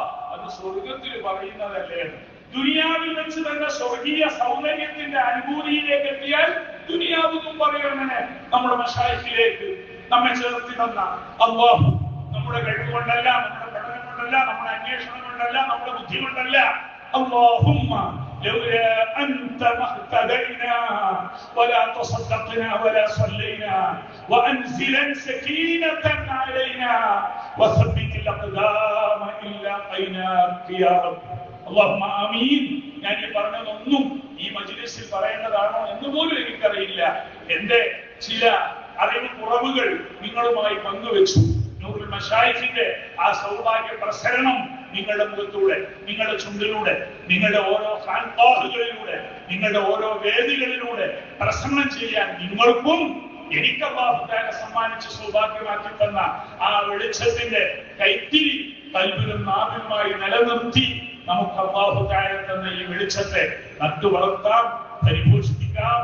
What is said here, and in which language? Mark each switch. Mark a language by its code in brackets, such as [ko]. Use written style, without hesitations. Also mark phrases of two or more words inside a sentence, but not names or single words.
[ml] അത് സ്വർഗത്തിൽ പറയുന്നതല്ലേ? ദുനിയാവിൽ വെച്ച് തന്നെ സ്വർഗീയ സൗന്ദര്യത്തിന്റെ അനുഭൂതിയിലേക്ക് എത്തിയാൽ ദുനിയാവെന്നും പറയുന്നതിനെ നമ്മുടെ മശായിഖിലേക്ക് നമ്മെ ചേർത്തി തന്ന അല്ലാഹു നമ്മുടെ കഴിവ് കൊണ്ടല്ല, നമ്മുടെ പഠനം കൊണ്ടല്ല, നമ്മുടെ അന്വേഷണം കൊണ്ടല്ല, നമ്മുടെ ബുദ്ധി കൊണ്ടല്ല. [ar] اللهم لولا أنت ما اهتدينا ولا تصدقنا ولا صلينا وأنزلا سكينة علينا وثبت الأقدام إن لاقيناك يا رب. اللهم آمين. [ml] ഞാൻ ഈ പറഞ്ഞതൊന്നും ഈ മജ്‌ലിസിൽ പറയേണ്ടതാണോ എന്ന് പോലും എനിക്കറിയില്ല. എന്റെ ചില അറിവ് കുറവുകൾ നിങ്ങളുമായി പങ്കുവെച്ചു. നൂറുൽ മശായിഖിന്റെ ആ സൗഭാഗ്യ പ്രസരണം നിങ്ങളുടെ മുഖത്തൂടെ, നിങ്ങളുടെ ചുണ്ടിലൂടെ, നിങ്ങളുടെ ഓരോ ഖാൻഖാഹുകളിലൂടെ, നിങ്ങളുടെ ഓരോ വേദികളിലൂടെ പ്രസരണം ചെയ്യാൻ നിങ്ങൾക്കും എനിക്ക് [ar] الله تعالى [ml] സമ്മാനിച്ച് സൗഭാഗ്യമാക്കി തന്ന ആ വെളിച്ചത്തിന്റെ കൈത്തിരി കൽബിലും നാവിലുമായി നിലനിർത്തി നമുക്ക് [ar] الله تعالى [ml] തന്ന ഈ വെളിച്ചത്തെ നട്ടു വളർത്താം, പരിപോഷിപ്പിക്കാം.